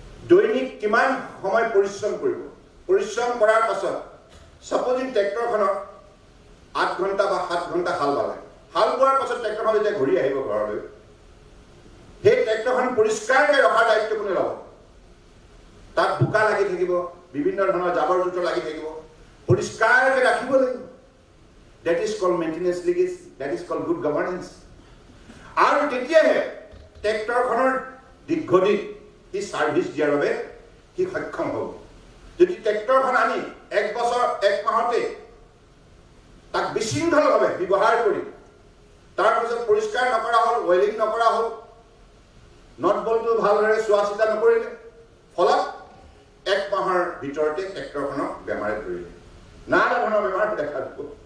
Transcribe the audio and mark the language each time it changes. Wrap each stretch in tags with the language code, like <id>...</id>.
<as>দৈনিক কিমান সময় পৰিশ্ৰম কৰিব পৰিশ্ৰম কৰাৰ পাছত সাপোজিং ট্ৰেক্টৰখনৰ 8 ঘণ্টা বা 7 ঘণ্টা হাল বালে হাল বোৱাৰ পাছত ট্ৰেক্টৰখন যেতিয়া ঘূৰি আহিব ঘৰলৈ সেই ট্ৰেক্টৰখন পৰিষ্কাৰকৈ ৰখাৰ দায়িত্ব কোনে ল'ব তাত বোকা লাগি থাকিব বিভিন্ন ধৰণৰ জাবৰ জোঁথৰ লাগি থাকিব পৰিষ্কাৰকৈ ৰাখিব লাগিব</as> <en>That is called maintenance legacy. That is called good governance.</en> <as>আৰু তেতিয়াহে ট্ৰেক্টৰখনৰ দীৰ্ঘদিন সি ছাৰ্ভিচ দিয়াৰ বাবে সি সক্ষম হ'ব। যদি ট্ৰেক্টৰখন আনি 1 বছৰ 1 মাহতে তাক বিশৃংখলভাৱে ব্যৱহাৰ কৰি তাৰপিছত পৰিষ্কাৰ নকৰা হ'ল, ৱেলিং নকৰা হ'ল, নট বলটো ভালদৰে চোৱা চিতা নকৰিলে, ফলত 1 মাহৰ ভিতৰতে ট্ৰেক্টৰখনক বেমাৰে ধৰিলে, নানা ধৰণৰ বেমাৰ দেখা দিব।</as>